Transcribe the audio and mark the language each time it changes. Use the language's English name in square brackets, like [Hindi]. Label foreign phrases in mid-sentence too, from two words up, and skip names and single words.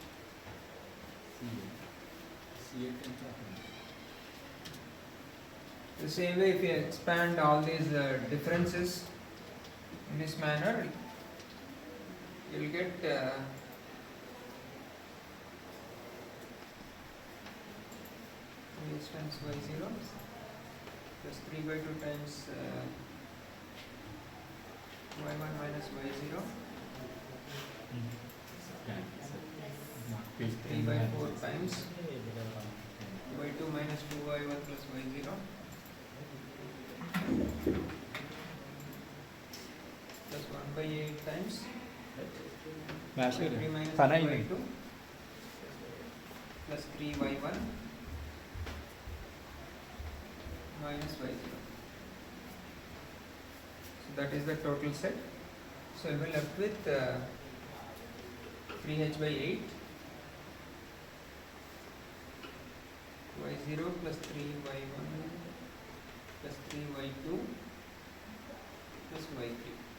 [English] The same way, if you expand all these differences in this manner, you will get x times y0 plus 3 by 2 times y1 minus y0 plus 3 by 4 times y2 minus 2y1 plus y0 plus 1 by 8 times y3 minus 2y2 plus 3y1 minus y0. that is the total set. So we will be left with 3h by 8 y0 plus 3y1 plus 3y2 plus y3.